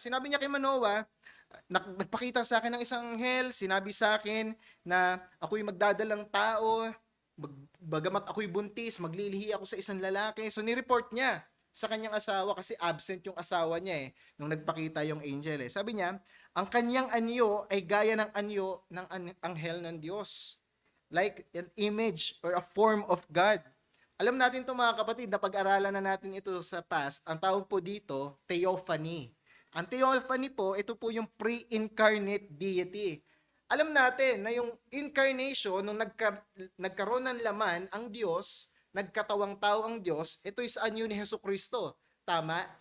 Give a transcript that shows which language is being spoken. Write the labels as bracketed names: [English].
[Filipino] Sinabi niya kay Manoah, nagpakita sa akin ng isang anghel, sinabi sa akin na ako'y magdadalang tao, bagamat ako'y buntis, maglilihi ako sa isang lalaki. So nireport niya sa kanyang asawa kasi absent yung asawa niya nung nagpakita yung angel Sabi niya, ang kanyang anyo ay gaya ng anyo ng anghel ng Diyos. [English] Like an image or a form of God. [Filipino] Alam natin ito mga kapatid, napag-aralan na natin ito sa past. Ang tawag po dito, theophany. Ang theophany po, ito po yung pre-incarnate deity. Alam natin na yung incarnation, nung nagkaroon ng laman ang Diyos, nagkatawang tao ang Diyos, ito is anyo ni Jesucristo. Tama?